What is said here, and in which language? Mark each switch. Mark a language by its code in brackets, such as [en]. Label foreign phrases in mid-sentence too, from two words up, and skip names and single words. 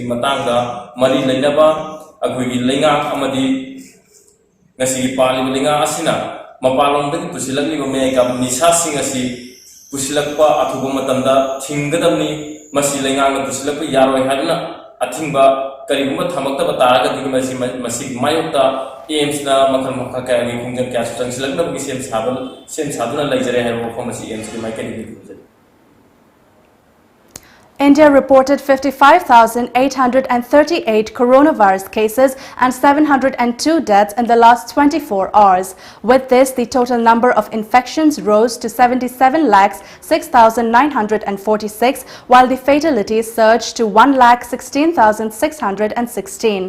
[mni] matangda mari lainaba akhoi lenga amadi ngasi paliba lenga asina mapalongdagi pusilakliba meiga nisa singa si pusilakpa athuba matamda thingadamni masi lengang pusilakpa yaroi hadna athingba kariguma thamaktaba taraga digi masi mayokta AIMS na makhal makha kaya ni khungjan kya changsilakna bi sem saduna laijare haiba ko masi AIMS ki maikani ni. [en] India reported 55,838 coronavirus cases and 702 deaths in the last 24 hours. With this, the total number of infections rose to 77,06,946, while the fatalities surged to 1,16,616.